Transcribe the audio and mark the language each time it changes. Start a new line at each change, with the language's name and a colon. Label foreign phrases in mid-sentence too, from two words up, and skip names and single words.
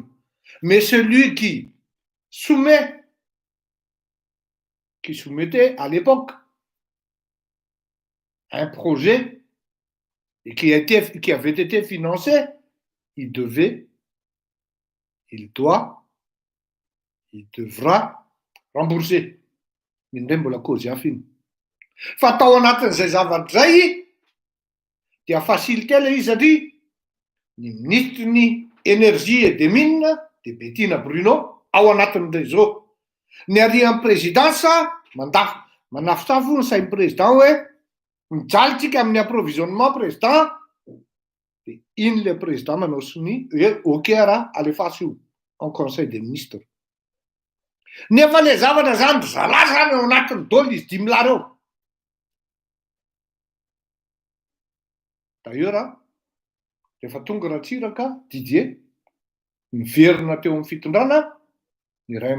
French: Mais celui qui soumettait à l'époque un projet et qui avait été financé, il devra rembourser.
Malagasy: Indray mbola cause hafa iny. Fa tao anatin'izay zavatra zay dia facilité ilay izy satria ny ministre ny
French: énergie et des mines
Malagasy: de Bettina Bruno ao anatin'izao. Ny arian'ny présidence manafosafo ny sain'ny président hoe mijalitsika amin'ny approvisionnement président dia iny le président manao siny hoe ok raha alefaso io
French: en conseil des ministres.
Malagasy: Nefa le zavatra zany zala zany ao anatin'ny dôly izy 10 milary eo. D'ailleurs, rehefa tonga Ratsiraka Didier miverina teo amin'ny fitondrana, ny ray